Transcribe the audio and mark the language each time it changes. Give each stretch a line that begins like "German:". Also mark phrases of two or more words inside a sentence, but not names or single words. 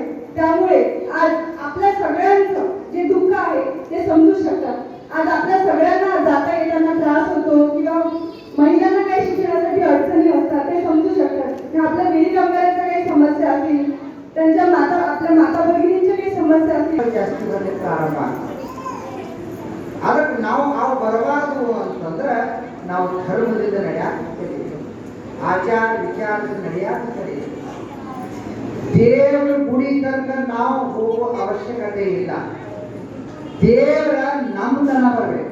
Marathi: त्यामुळे आज आपल्या सगळ्यांचं जे दुःख आहे ते समजू शकतात. आज आपल्या सगळ्यांना जाता येताना त्रास होतो किंवा महिलांना काही शिक्षणासाठी अडचणी असतात ते समजू शकतात. आपल्या विधी कामगारांच्या काही समस्या असतील, त्यांच्या आपल्या माता भगिनींच्या काही समस्या असतील.
Kannada: ಅದಕ್ಕೆ ನಾವು ಬರಬಾರದು ಅಂತಂದ್ರೆ ನಾವು ಧರ್ಮದಿಂದ ನಡೆಯಾಕ ಆಚಾರ ವಿಚಾರದಿಂದ ನಡೆಯಾಕ ದೇವರ ಗುಡಿ ತನಕ ನಾವು ಹೋಗುವ ಅವಶ್ಯಕತೆ ಇಲ್ಲ. ದೇವರ ನಮ್ಮತನ ಬರಬೇಕು.